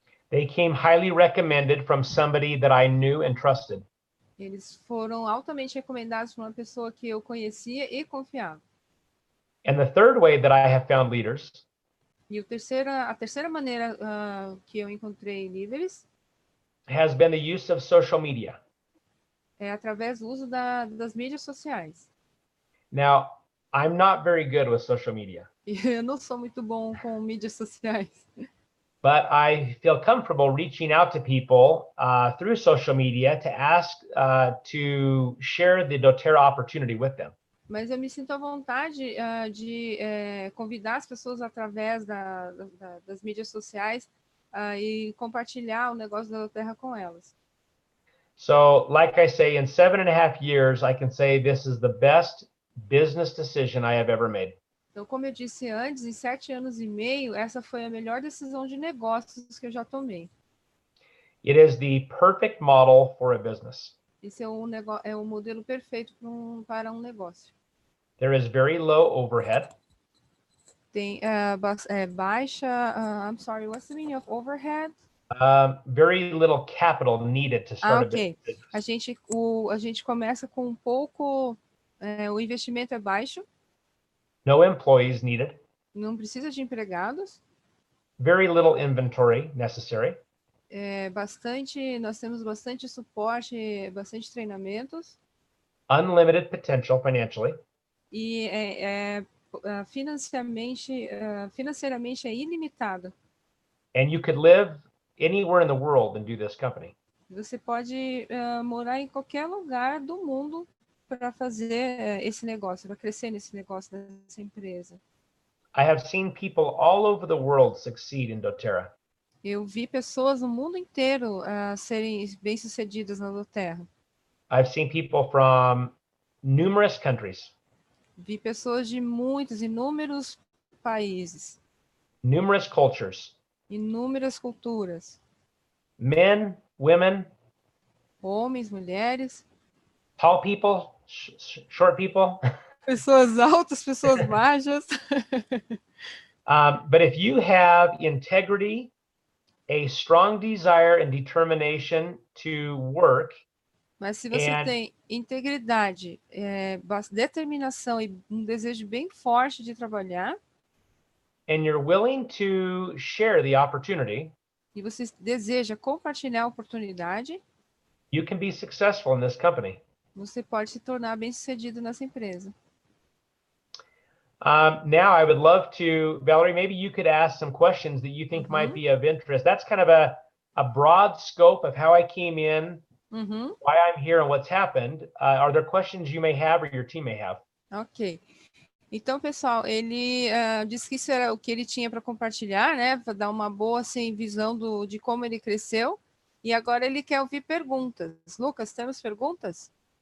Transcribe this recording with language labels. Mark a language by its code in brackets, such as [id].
[en] They came highly recommended from somebody that I knew and trusted. [pt] Eles foram altamente recomendados por uma pessoa que eu conhecia e confiava. [en] And the third way that I have found leaders [pt] E a terceira maneira que eu encontrei líderes [en] has been the use of social media. [pt] é através do uso das mídias sociais. [en] Now, I'm not very good with social media. [pt] E eu não sou muito bom com mídias sociais. [en] But I feel comfortable reaching out to people through social media to ask to share the Doterra opportunity with them. [pt] Mas eu me sinto à vontade de convidar as pessoas através das mídias sociais e compartilhar o negócio da Doterra com elas. [en] So, like I say, in 7.5 years, I can say this is the best business decision I have ever made. [pt] Então, como eu disse antes, em 7 anos e meio, essa foi a melhor decisão de negócios que eu já tomei. [en] It is the perfect model for a business. [pt] Esse é um modelo perfeito para um negócio. [en] There is very low overhead. [pt] Tem baixa, [en] I'm sorry, what's the meaning of overhead? Very little capital needed to start a business. [pt] A gente começa com um pouco, o investimento é baixo. [en] No employees needed. [pt] Não precisa de empregados. [en] Very little inventory necessary. [pt] Nós temos bastante suporte, bastante treinamentos. [en] Unlimited potential financially. [pt] e financeiramente é ilimitado. [en] And you could live anywhere in the world and do this company. [pt] Você pode morar em qualquer lugar do mundo para fazer esse negócio, para crescer nesse negócio dessa empresa. [en] I have seen people all over the world succeed in Doterra. [pt] Eu vi pessoas no mundo inteiro serem bem-sucedidas na Doterra. [en] I've seen people from numerous countries, [pt] Vi pessoas de inúmeros países, [en] numerous cultures, [pt] inúmeras culturas, [en] men, women, [pt] homens, mulheres, [en] tall people, short people. [pt] pessoas altas, pessoas baixas. [en] But if you have integrity, a strong desire and determination to work, [pt] Mas se você tem integridade, determinação e um desejo bem forte de trabalhar, [en] and you're willing to share the opportunity, [pt] e você deseja compartilhar a oportunidade, [en] you can be successful in this company. [pt] você pode se tornar bem-sucedido nessa empresa. [en] Now I would love to, Valerie, maybe you could ask some questions that you think might be of interest. That's kind of a broad scope of how I came in, why I'm here, and what's happened. Are there questions you may have or your team may have? Ok. [pt] Então, pessoal, ele disse que isso era o que ele tinha para compartilhar, né? Para dar uma boa assim, visão de como ele cresceu. E agora ele quer ouvir perguntas. Lucas, temos perguntas?